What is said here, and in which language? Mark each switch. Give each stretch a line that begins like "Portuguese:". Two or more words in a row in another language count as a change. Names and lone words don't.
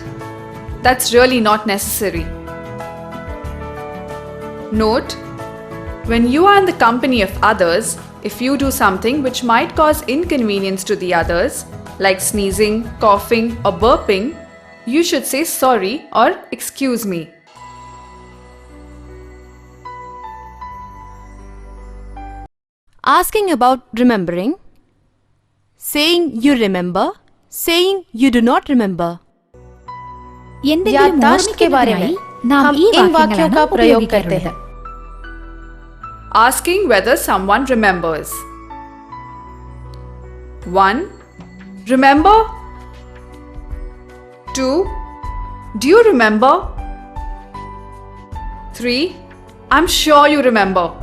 English: That's really not necessary. Note: when you are in the company of others, if you do something which might cause inconvenience to the others, like sneezing, coughing, or burping, you should say sorry or excuse me. Asking about remembering. Saying you remember. Saying you do not remember.
Malayalam: എന്തെങ്കിലും
Hindi: याददाश्त के बारे में
Malayalam: ഓർമ്മിക്കുന്നതിനായി നാം
Hindi: हम
Malayalam: ഈ
Hindi: इन वाक्यों का
Malayalam: വാക്യങ്ങളാണ്
Hindi: प्रयोग करते हैं.
Malayalam: ഉപയോഗിക്കാറുള്ളത്.
English: Asking whether someone remembers. 1. Remember? 2. Do you remember? 3. I'm sure you remember.